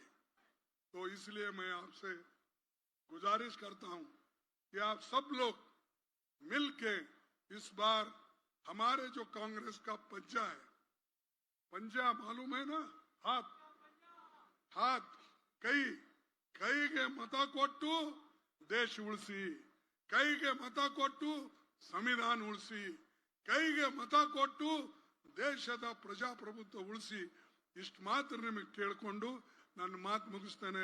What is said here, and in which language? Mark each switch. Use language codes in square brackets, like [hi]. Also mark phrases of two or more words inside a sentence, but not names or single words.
[hi] तो इसलिए मैं आपसे गुजारिश करता हूं कि आप सब लोग मिलके इस बार हमारे जो कांग्रेस का पंजा है, पंजा मालूम है ना, हाथ [kn] ಕೈಗೆ ಮತ ಕೊಟ್ಟು ದೇಶ ಉಳಿಸಿ, ಕೈಗೆ ಮತ ಕೊಟ್ಟು ಸಂವಿಧಾನ ಉಳಿಸಿ, ಕೈಗೆ ಮತ ಕೊಟ್ಟು ದೇಶದ ಪ್ರಜಾಪ್ರಭುತ್ವ ಉಳಿಸಿ. ಇಷ್ಟು ಮಾತ್ರ ನಿಮಗೆ ಕೇಳಿಕೊಂಡು ನನ್ನ ಮಾತು ಮುಗಿಸ್ತೇನೆ.